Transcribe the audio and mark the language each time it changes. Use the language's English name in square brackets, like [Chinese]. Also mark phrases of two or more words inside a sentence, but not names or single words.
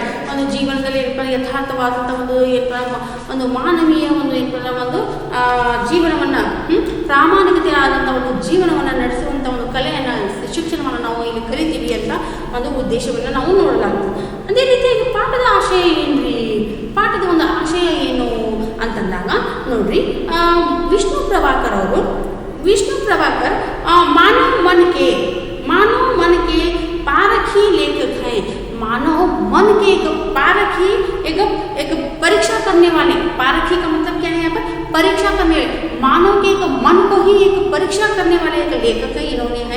[Kannada] ಒಂದು ಜೀವನದಲ್ಲಿ ಯಥಾರ್ಥವಾದಂಥ ಒಂದು ಮಾನವೀಯ ಒಂದು ಜೀವನವನ್ನು ಪ್ರಾಮಾಣಿಕತೆ ಆದಂಥ ಒಂದು ಜೀವನವನ್ನು ನಡೆಸುವಂಥ ಒಂದು ಕಲೆಯನ್ನು, ಶಿಕ್ಷಣವನ್ನು ನಾವು ಇಲ್ಲಿ ಕಲಿತೀವಿ ಅಂತ ಒಂದು ಉದ್ದೇಶವನ್ನು ನಾವು ನೋಡಲಾಗ್ತದೆ. ಅದೇ ರೀತಿಯಾಗಿ ಪಾಠದ ಆಶಯ ಏನ್ರಿ, ಪಾಠದ ಒಂದು ಆಶಯ ಏನು ಅಂತಂದಾಗ ನೋಡ್ರಿ, ವಿಷ್ಣು [Hindi] प्रभाकर मानव मन के पारखी लेखक हैं. मानव मन के एक पारखी, एक परीक्षा करने वाले, पारखी का मतलब क्या है यहाँ पर, परीक्षा करने वाले, मानव के एक मन को ही एक परीक्षा करने वाले एक लेखक इन्होंने हैं.